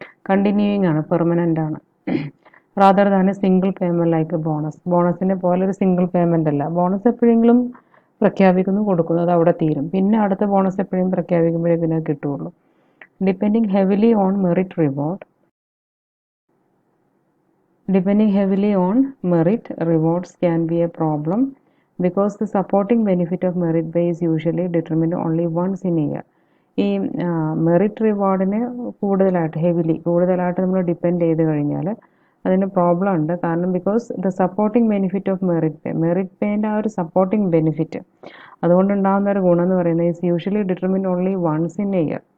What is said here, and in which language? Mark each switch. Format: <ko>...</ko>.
<ml>Continuing ആണ്, permanent ആണ്.</ml> <en>Rather than a single payment like a bonus.</en> <ml>ബോണസിനെ പോലെ ഒരു സിംഗിൾ പേയ്മെൻ്റ് അല്ല. ബോണസ് എപ്പോഴെങ്കിലും പ്രഖ്യാപിക്കുന്നു, കൊടുക്കുന്നു, അത് അവിടെ തീരും. പിന്നെ അടുത്ത ബോണസ് എപ്പോഴും പ്രഖ്യാപിക്കുമ്പോഴേ പിന്നെ കിട്ടുകയുള്ളൂ.</ml> <en>Depending heavily on merit reward. Depending heavily on merit, rewards can be a problem because the supporting benefit of merit pay is usually determined only once in a year.</en> <ml>ഈ മെറിറ്റ് റിവാർഡിന് കൂടുതലായിട്ട് നമ്മൾ depend ചെയ്ത് കഴിഞ്ഞാൽ അതിന് problem ഉണ്ട്.</ml> <en>കാരണം because the supporting benefit of merit പേൻ്റെ</en> <ml>ആ ഒരു സപ്പോർട്ടിംഗ് ബെനിഫിറ്റ് അതുകൊണ്ടുണ്ടാകുന്ന ഒരു ഗുണം എന്ന് പറയുന്നത്</ml> <en>Is usually determined only once in a year.</en>